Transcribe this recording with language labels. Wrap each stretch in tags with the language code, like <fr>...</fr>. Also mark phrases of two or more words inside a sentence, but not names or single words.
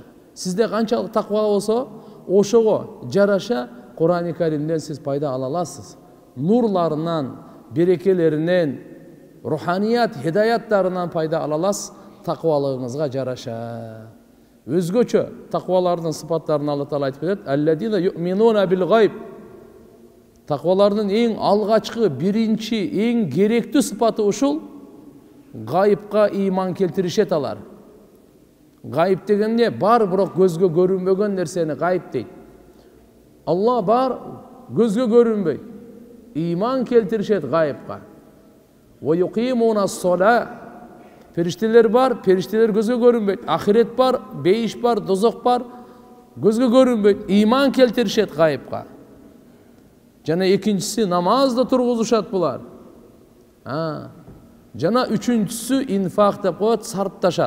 <ky>Сизде канчалык таква болсо, ошого жараша Кур'ан-ы Каримден сиз пайда ала аласыз. Нурларынан, берекелеринен, руханият, хидаяттарынан пайда ала аласыз таквалыгыңызга жараша. Өзгөчө таквалардын сыпаттарын Алла Таала айтып кетет.</ky> <ar>الذين يؤمنون بالغيب.</ar> <ky>Таквалардын эң алгачкы, биринчи, эң керектүү сыпаты ушул гайыпка иман келтиришет алар. Гайып дегенде бар, бирок көзгө көрүнбөгөн нерсени гайып дейт. Алла бар, көзгө көрүнбөйт. Иман келтиришет гайыпка.</ky> <ar>ويقيمون الصلاة.</ar> <ky>Периштелер бар, периштелер көзгө көрүнбөйт. Ахирет бар, бейиш бар, дозок бар, көзгө көрүнбөйт. Иман келтиришет гайыпка. Жана экинчиси намазды тургузушат булар. Жана үчүнчүсү инфак деп коет, сарпташат.</ky>